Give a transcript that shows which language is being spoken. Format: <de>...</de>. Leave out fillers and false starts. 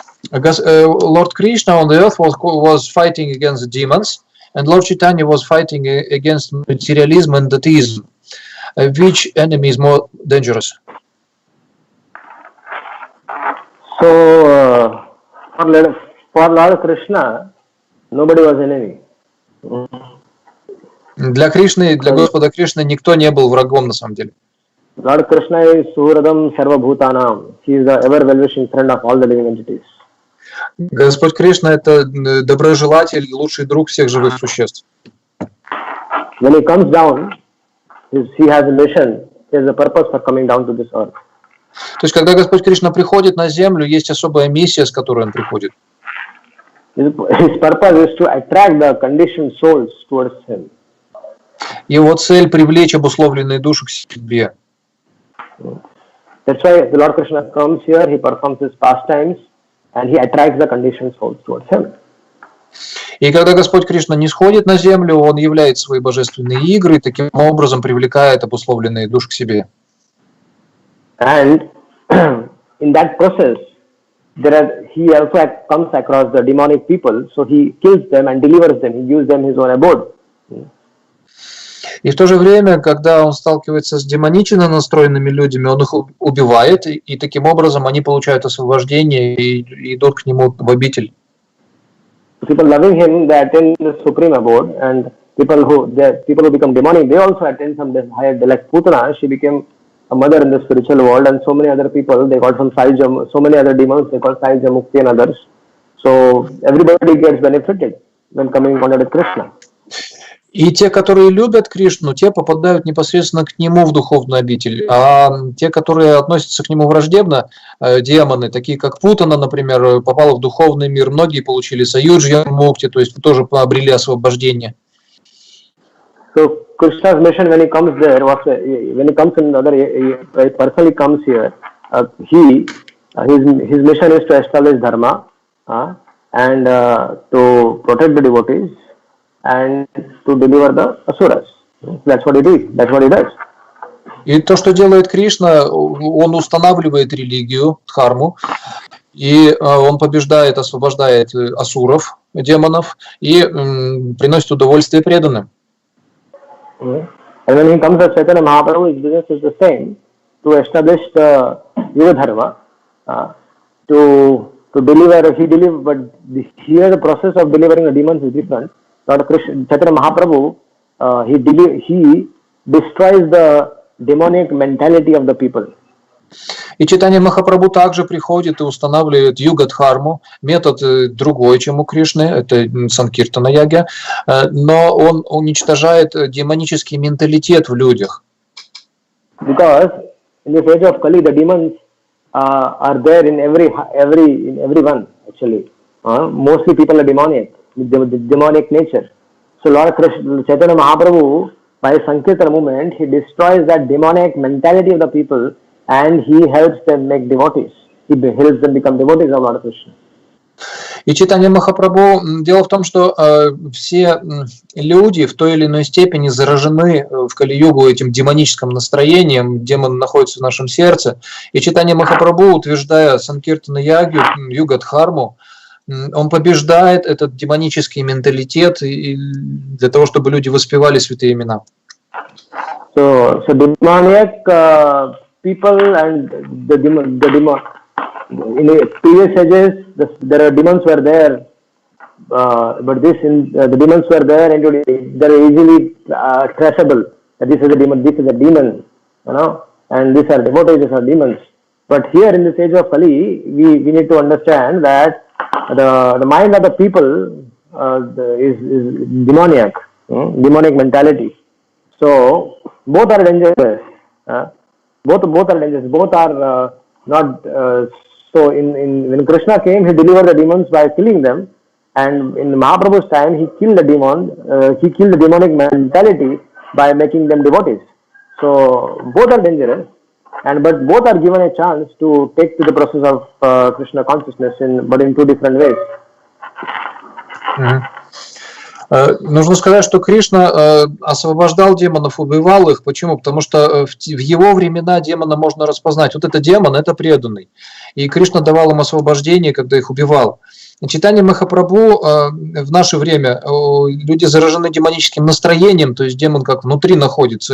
<en>Lord Krishna on the earth was fighting against the demons, and Lord Chaitanya was fighting against materialism and atheism. Which enemy is more dangerous? So, for Lord Krishna, nobody was enemy.</en> <ru>Для Кришны, для Господа Кришны никто не был врагом на самом деле.</ru> <en>Lord Krishna is</en> <sa>Suhradam Sarvabhutanam.</sa> <en>He is the ever well-wishing friend of all the living entities.</en> <ru>Господь Кришна это доброжелатель, лучший друг всех живых существ.</ru> <en>When he comes down, he has a mission. He has a purpose for coming down to this earth.</en> <ru>То есть, когда Господь Кришна приходит на землю, есть особая миссия, с которой он приходит.</ru> <en>His purpose is to attract the conditioned souls towards him.</en> <ru>Его цель привлечь обусловленные души к себе.</ru> <en>That's why the Lord Krishna comes here, he performs his pastimes, and he attracts the conditioned souls towards him.</en> <ru>И когда Господь Кришна не сходит на землю, он являет свои божественные игры и таким образом привлекает обусловленные души к себе.</ru> <en>And in that process, he also comes across the demonic people, so he kills them and delivers them. He gives them his own abode.</en> <ru>И в то же время, когда он сталкивается с демонично настроенными людьми, он их убивает, и таким образом они получают освобождение и идут к нему в обитель.</ru> <en>People loving him, they attend the supreme abode, and people who become demonic, they also attend some higher, like Putana. She became a mother in the spiritual world, and so many other people, they got some so many other demons, they call Sai Jamukti and others. So everybody gets benefited when coming in contact with Krishna.</en> <ru>И те, которые любят Кришну, те попадают непосредственно к нему в духовную обитель. А те, которые относятся к нему враждебно, демоны, такие как Путана, например, попала в духовный мир, многие получили саюджья мукти, то есть тоже обрели освобождение.</ru> <en>So Krishna's mission when he comes there, when he comes in other, personally comes here, his mission is to establish dharma and to protect the devotees and to deliver the asuras. That's what he does. That's what he does.</en> <ru>И то, что делает Кришна, он устанавливает религию, дхарму, и он побеждает, освобождает асуров, демонов, и приносит удовольствие преданным.</ru> <en>And when he comes as Chaitanya Mahaprabhu, his business is the same, to establish the Yuga Dharma, to deliver, but here the process of delivering the demons is different. Lord Krishna, Chaitanya Mahaprabhu, he destroys the demonic mentality of the people.</en> <ru>И Чайтанья Махапрабху также приходит и устанавливает юга-дхарму, метод другой, чем у Кришны, это санкиртана яга, но он уничтожает демонический менталитет в людях.</ru> <en>Because in this age of Kali, the demons are there in everyone actually. Mostly people are demonic, with the demonic nature. So Lord Krishna, Chaitanya Mahaprabhu, by his Sankirtana movement, he destroys that demonic mentality of the people and he helps them make devotees. He helps them become devotees of Lord Krishna.</en> <ru>И Чайтанья Махапрабху, дело в том, что все люди в той или иной степени заражены в Кали-югу этим демоническим настроением, демон находится в нашем сердце. И Чайтанья Махапрабху, утверждая санкиртана ягу, юга-дхарму, он побеждает этот демонический менталитет для того, чтобы люди воспевали святые имена.</ru> <en>So demoniac people and the demon in the previous ages there are demons were there, but the demons were there and they are easily traceable. This is a demon, and these are devotees, these are demons. But here in this age of Kali, we need to understand that the mind of the people is demoniac, demonic mentality. So both are dangerous. Both are dangerous. Both are not. So when Krishna came, he delivered the demons by killing them, and in Mahaprabhu's time, he killed the demon. He killed the demonic mentality by making them devotees. So both are dangerous, but both are given a chance to take to the process of Krishna consciousness, but in two different ways.</en> <ru>Нужно сказать, что Кришна освобождал демонов, убивал их. Почему? Потому что в его времена демона можно распознать. Вот это демон, это преданный. И Кришна давал им освобождение, когда их убивал. Чайтанья Махапрабху в наше время люди заражены демоническим настроением, то есть демон как внутри находится.</ru>